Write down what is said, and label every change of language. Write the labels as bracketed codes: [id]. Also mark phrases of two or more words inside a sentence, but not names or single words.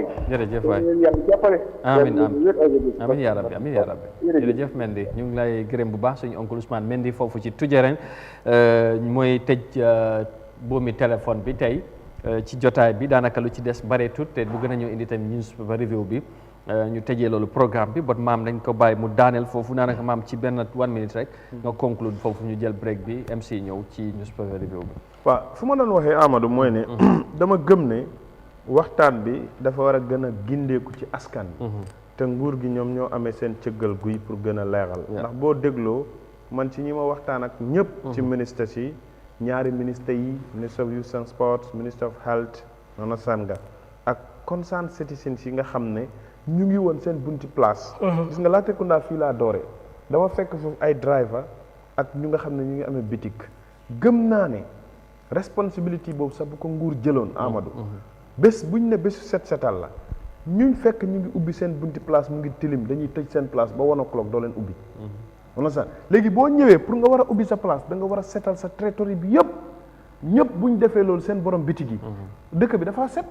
[wo] jërëjëf waay [ar] amiin amiin yaa rabbi amiin yaa rabbi [wo] jërëjëf Mendy ñu ngi lay gërëm bu baax suñu oncle Ousmane Mendy foofu ci Tujereng mooy tëj boomi téléphone bi tey ci jotaay bi daanaka lu ci des bareetut te bu gën a ñëw indi tamit [en] newspaper review [wo] bi ñu tëjee loolu programme bi bot maam dañ ko bàyyi mu daaneel foofu daanaka maam ci benn 1 minute rek nga conclude foofu ñu jël break bi MC ñëw ci [en] newspaper review [wo] bi waaw fu ma doon waxee Amadou mooy ne dama gëm ne waxtaan bi dafa war a gën a gindeeku ci askan bi te nguur gi ñoom ñoo amee seen cëggal guy pour gën a leeral ndax boo dégloo man ci ñi ma waxtaan ak ñëpp ci ministres yi ñaari ministre yi [en] ministre of youth and sports ministre of health [wo] nana sanga ak [en] concerned citizens [wo] yi nga xam ne ñu ngi woon seen bunti place gis nga Latrikunda fii laa doore dama fekk foofu ay driver ak ñu nga xam ne ñu ngi amee bitik gëm naa ne responsibility boobu sax bu ko nguur jëloon Amadou bés buñ ne bésu set setal la ñuñ fekk ñu ngi ubbi seen bunti place mu ngi tilim dañuy tëj seen place ba 1 o'clock doo leen ubbi wala sax léegi boo ñëwee pour nga war a ubbi sa place da nga war a setal sa territoire bi yëpp ñëpp buñ defee loolu seen borom bitig yi dëkk bi dafa set